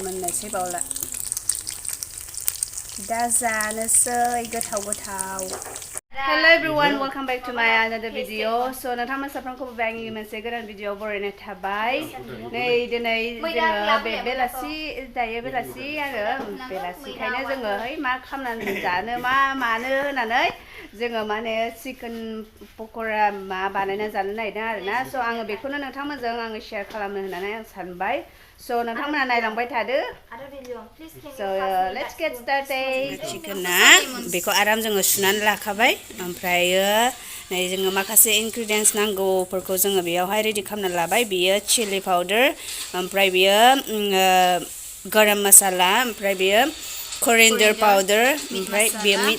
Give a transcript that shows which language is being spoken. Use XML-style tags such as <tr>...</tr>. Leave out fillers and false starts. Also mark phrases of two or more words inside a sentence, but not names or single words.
<brx>मोननोसै बावला दा जानोसै गोथाव</brx> <en>Hello everyone, welcome back to my another video.</en> <brx>So नोंथांमोन साफ्रोमखौ आंनि मोनसे गोदान भिडिअ बरायनाय थाबाय। नै दिनै जोङो बेलासि दायो बेलासि आरो बेलासिखायनो जोङो मा खालामनानै जानो मा मानो होननानै जोङो माने चिकेन पक'रा मा बानायना जानो नागिरदों आरोना। स' आङो बेखौनो नोंथांमोनजों आङो शेयार खालामनो होननानै आं सानबाय। स' नोंथांमोना नायलांबाय थादो।</brx> <en>So let's get started.</en> <brx>चिकेना बेखौ आराम जोङो सुनानै लाखाबाय। ओमफ्रायो नै जोङो माखासे इनग्रेडियेंट्स नांगौफोरखौ जोङो बेयावहाय रेडि खालामना लाबाय बेयो</brx> <en>chili powder</en> <brx>ओमफ्राय बेयो गरम मसाला ओमफ्राय बेयो</brx> <en>coriander powder</en> <brx>ओमफ्राय बेयो मिट</brx>